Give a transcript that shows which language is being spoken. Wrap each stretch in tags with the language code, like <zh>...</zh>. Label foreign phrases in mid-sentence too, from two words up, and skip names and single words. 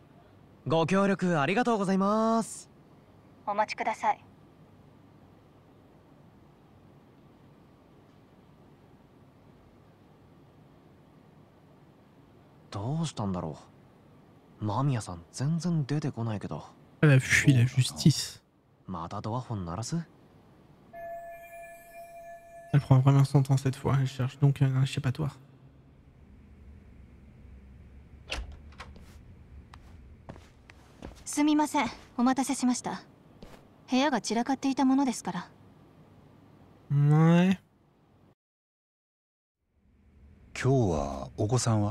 <ja>ご協力ありがとうございます。お待ちください。どうしたんだろう。間宮さん全然出てこないけど。</ja> <fr>Elle a fui la justice.</fr> <ja>またドアホン鳴らす？</ja> <fr>Elle prend vraiment son temps cette fois, elle cherche donc un échappatoire.</fr> <ja>すみません、お待たせしました。部屋が散らかっていたものですから。</ja> <fr>Ouais.</fr> <ja>今日はお子さんは？</ja>